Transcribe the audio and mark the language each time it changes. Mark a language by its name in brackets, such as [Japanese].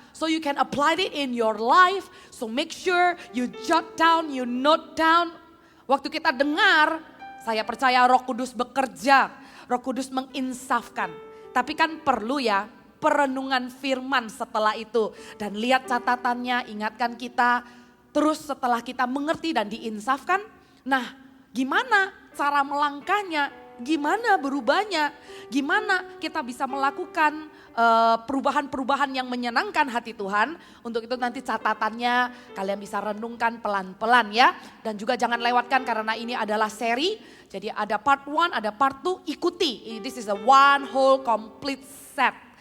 [English] So you can apply it in your life. So make sure you jot down, you note down. [Indonesian] Waktu kita dengar, saya percaya Roh Kudus bekerja. Roh Kudus menginsafkan. Tapi kan perlu ya perenungan firman setelah itu. Dan lihat catatannya, ingatkan kita. Terus setelah kita mengerti dan diinsafkan, nah gimana cara melangkahnya? Gimana berubahnya? Gimana kita bisa melakukan perubahan-perubahan yang menyenangkan hati Tuhan? Untuk itu nanti catatannya kalian bisa renungkan pelan-pelan ya. Dan juga jangan lewatkan karena ini adalah seri. Jadi ada part 1, ada part 2, ikuti. [English] This is a one whole complete set.